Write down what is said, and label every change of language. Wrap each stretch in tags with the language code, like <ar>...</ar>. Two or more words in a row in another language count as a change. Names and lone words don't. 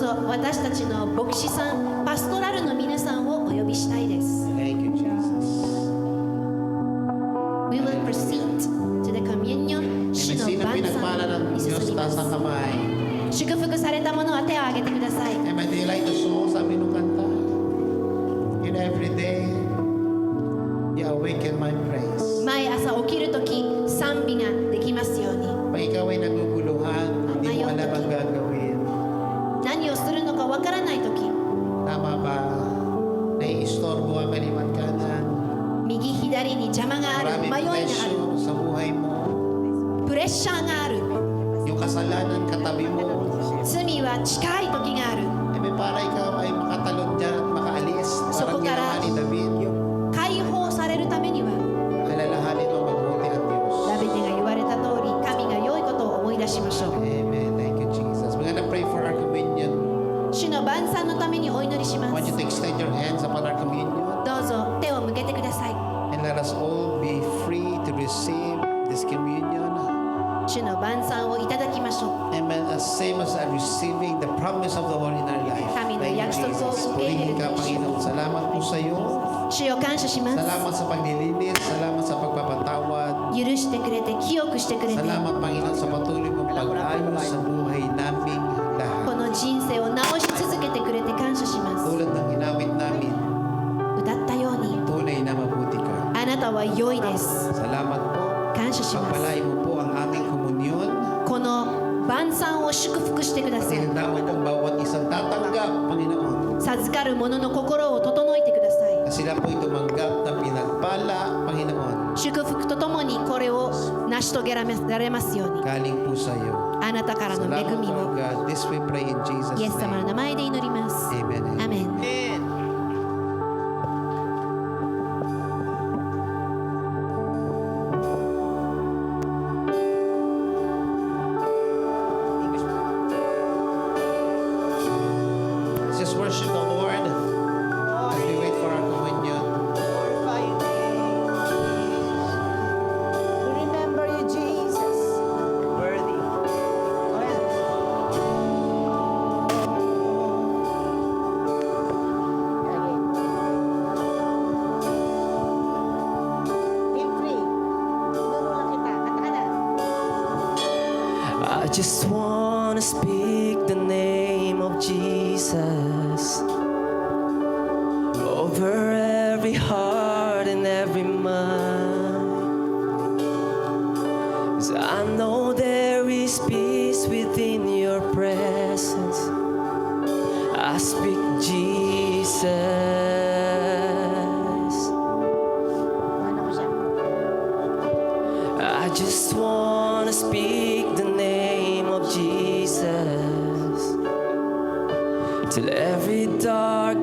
<ja>私たちの牧師さん、パストラルの皆さんをお呼びしたいです。</ja> <en>Thank you, Jesus. We will proceed to the communion.</en> <ja>主の</ja> <tl>Sino</tl> <ja>晩</ja> <tl>pinagpala</tl> <ja>餐</ja> <tl>ng</tl> <ja>に</ja> <tl>Diyos,</tl> <ja>進みま</ja> <tl>taas ang</tl> <ja>す。</ja> <tl>kamay.</tl> <ja>祝福された者は手を挙げてください。</ja> <en>Amen. Do you like the song?</en> <tl>Sabi nung kanta.</tl> <en>In every day, you awaken my praise.</en> <ja>毎朝起きるとき、賛美ができますように。</ja> <tl>Pag ikaw ay naguguluhan, hindi mo alam ang gagawin.</tl> <ja>何をするのかわからないとき、</ja> <tl>Tama ba? Naiistorbo ang kalimat kanan.</tl> <ja>右左に邪魔がある、</ja> <tl>Maraming</tl> <ja>迷いがある、</ja> <tl>pressure sa buhay mo.</tl> <ja>プレッシャーがある、</ja> <tl>Yung kasalanan katabi mo.</tl> <ja>罪は近いときがある。 Amen.</ja> <tl>Para ikaw ay makatalon dyan at makaalis. So, Parang kung ginawa ni David.</tl> <ja>解放されるためには、</ja> <tl>Alalahanin mo mabuti ang Diyos.</tl> <ja>ダビデが言われた通り、神が良いことを思い出しましょう。</ja> <en>Amen. Thank you, Jesus. We're gonna pray for our communion.</en> <ja>主の晩餐のためにお祈りし</ja> <en>I</en> <ja>ま</ja> <en>want you</en> <ja>す。</ja> <en>to extend your hands upon our communion.</en> <ja>どうぞ手を向けてください。</ja> <en>And let us all be free to receive this communion. 主の晩餐をいただきましょう。 Amen. As same as receiving the promise of the Lord in our life.</en> <tl>Kami ng</tl> <en>Thank you,</en> <tl>yakso ko,</tl> <en>Jesus.</en> <tl>purihin Purihin ka, mo siya. Panginoon. Salamat po sa iyo.</tl> <ja>主よ感謝します。</ja> <tl>Salamat sa paglilinis. Salamat sa pagpapatawad.</tl> <ja>許してくれて、清くしてくれて、</ja> <tl>Salamat, Panginoon, sa patuloy mong pag-ayos sa buhay naming</tl> <ja>こ</ja> <tl>lahat.</tl> <ja>の人生を直し続けてくれて感謝します。</ja> <tl>Tulad ng ginawit namin,</tl> <ja>歌ったように、</ja> <tl>tunay na mabuti ka.</tl> <ja>あなたは良いです。</ja> <tl>Salamat po.</tl> <ja>感謝します。</ja> <tl>Pagpalain mo po ang aming komunyon.</tl> <ja>この晩餐を祝福してください。</ja> <tl>Tinatawag ang bawat isang tatanggap, Panginoon.</tl> <ja>授かる者の心を整えてください。</ja> <tl>Na sila po'y tumanggap na pinagpala, Panginoon.</tl> <ja>祝福とともにこれを成し遂げられますように。</ja> <tl>Galing po sa iyo.</tl> <ja>あなたからの恵</ja> <tl>Salamat,</tl> <ja>み</ja> <en>Lord</en> <ja>を</ja> <en>God. This we pray in Jesus'</en> <ja>イエス様の</ja> <en>name.</en> <ja>名前で祈ります。 Amen. アメン。</ja> <en>Let's just worship the Lord as we wait for our communion. We remember you, Jesus. Worthy. Feel free.</en> <tl>Turo lang kita. Kanta ka na.</tl> <en>I just want to speak the name of Jesus over every heart and every mind. 'Cause I know there is peace within your presence. I speak Jesus.</en> <tl>Ano ko siya?</tl> <en>I just want to speak the name of Jesus till every dark</en>